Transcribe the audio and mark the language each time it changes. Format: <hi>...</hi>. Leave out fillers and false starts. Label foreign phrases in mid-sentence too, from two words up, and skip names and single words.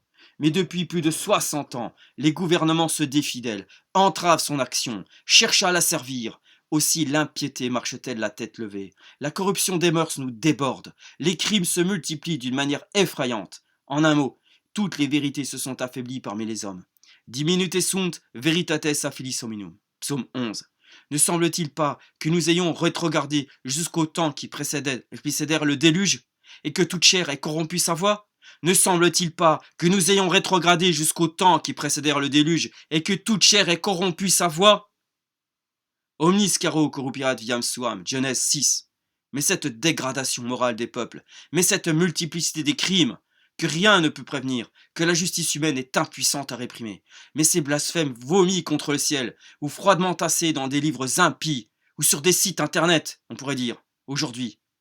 <fr>Mais depuis plus de 60 ans, les gouvernements se défient d'elle, entravent son action, cherchent à la servir. Aussi l'impiété marche-t-elle la tête levée. La corruption des mœurs nous déborde. Les crimes se multiplient d'une manière effrayante. En un mot, toutes les vérités se sont affaiblies parmi les hommes.</fr> <la>Diminute sunt veritates affidis hominum.</la> <fr>Psaume 11. Ne semble-t-il pas que nous ayons rétrogradé jusqu'au temps qui précédèrent le déluge, et que toute chair ait corrompu sa voix? Ne semble-t-il pas que nous ayons rétrogradé jusqu'au temps qui précédèrent le déluge, et que toute chair ait corrompu sa voix?</fr> <la>Omnis caro corrupirat viam suam,</la> <fr>Genèse 6. Mais cette dégradation morale des peuples, mais cette multiplicité des crimes, que rien ne peut prévenir, que la justice humaine est impuissante à réprimer, mais ces blasphèmes vomis contre le ciel, ou froidement tassés dans des livres impies, ou sur des sites internet, on pourrait dire, aujourd'hui.</fr>